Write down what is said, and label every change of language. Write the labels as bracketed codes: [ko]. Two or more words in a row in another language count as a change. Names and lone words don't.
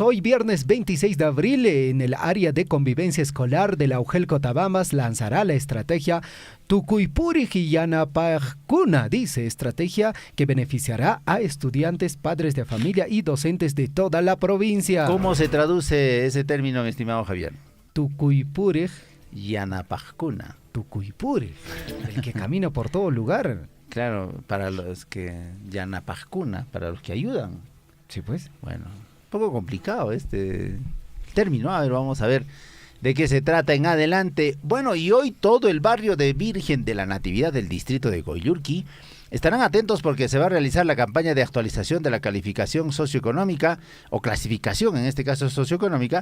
[es] Hoy viernes 26 de abril, en el área de convivencia escolar de la UGEL Cotabambas lanzará la estrategia Tukuipuri Yanapajkuna, dice, estrategia que beneficiará a estudiantes, padres de familia y docentes de toda la provincia. ¿Cómo se traduce ese término, mi estimado Javier? Tukuipuri Yanapajkuna. Tukuipuri, el que camina por todo lugar. Claro, para los que Yanapajkuna, para los que ayudan. Sí, pues. Bueno, un poco complicado este término. A ver, vamos a ver de qué se trata en adelante. Bueno, y hoy todo el barrio de Virgen de la Natividad del distrito de Coyurqui estarán atentos porque se va a realizar la campaña de actualización de la calificación socioeconómica o clasificación, en este caso socioeconómica.